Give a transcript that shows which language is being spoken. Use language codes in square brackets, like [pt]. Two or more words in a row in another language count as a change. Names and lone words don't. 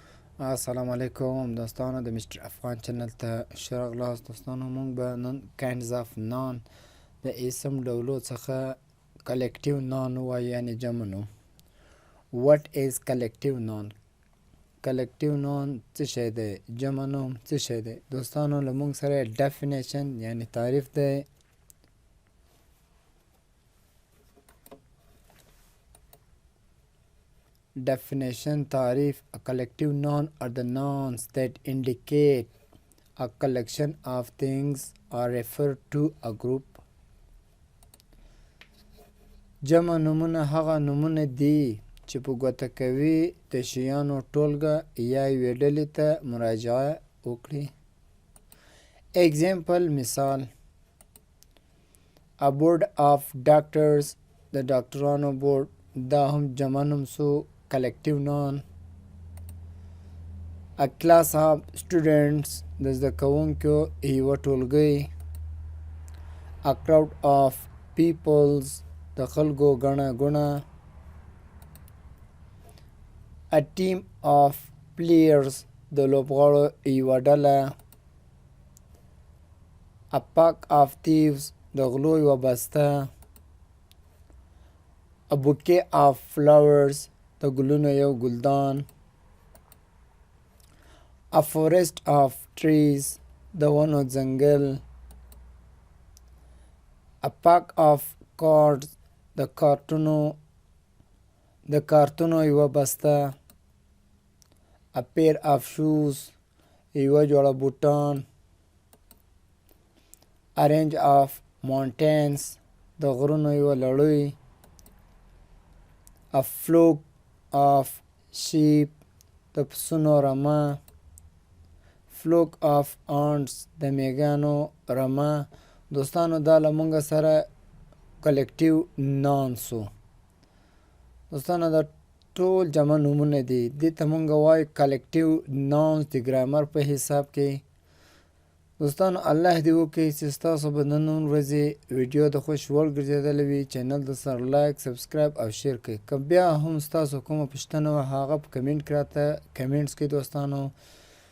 [ps] السلام علیکم دوستانو د مستر افغان چینل ته ښه راغلاست. دوستانو موږ به نن [en] kinds of noun [ps] د اسم ډولو څخه [en] collective noun [ps] ووایو یعنې جمع نوم. [en] What is collective noun؟ collective noun [ps] څه شی دی؟ جمع نوم څه شی دی؟ دوستانو له موږ سره definition یعنې تعریف دی. [en] Definition تعریف A collective noun are the nouns that indicate a collection of things or refer to a group. [ps] جمع نومونه هغه نومونه دي چې په ګوته کوي د شیانو ټولګه یا یوې ډلې ته مراجعه وکړي. Example مثال [en] A board of doctors [ps] د ډاکټرانو بورډ دا هم جمع نوم سو [en] collective noun. A class of students [ps] د زده کوونکو یوه ټولګۍ. [en] A crowd of peoples [ps] د خلکو ګڼه ګوڼه. [en] A team of players [ps] د لوبغاړو یوه ډله. [en] A pack of thieves [ps] د غلو یوه بسته. [en] A bouquet of flowers [ps] د ګلونو یو ګلدان. [en] A forest of trees [ps] د ونو ځنګل. [en] A pack of cards [ps] د کارتونو یوه بسته. [en] A pair of shoes [ps] یوه جوړه بوټان. [en] A range of mountains [ps] د غرونو یوه لړۍ. [en] A flock of sheep [ps] د پسونو رمه. [en] flock of ants [ps] د میږیانو رمه. دوستانو دا له مونږ سره [en] collective noun [ps] سو. دوستانو دا ټول جمع نومونه دي. دې ته مونږ وایو [en] collective nouns [ps] د ګرامر په حساب کې. دوستانو الله دې وکړي چې ستاسو به د نن ورځې ویډیو د خوښ وړ ګرځېدلی وي. چینل د سره لایک سبسکرایب او شیر کړئ. که بیا هم ستاسو کومه پوښتنه وه هغه په کمنټ کې راته کمنټس کې دوستانو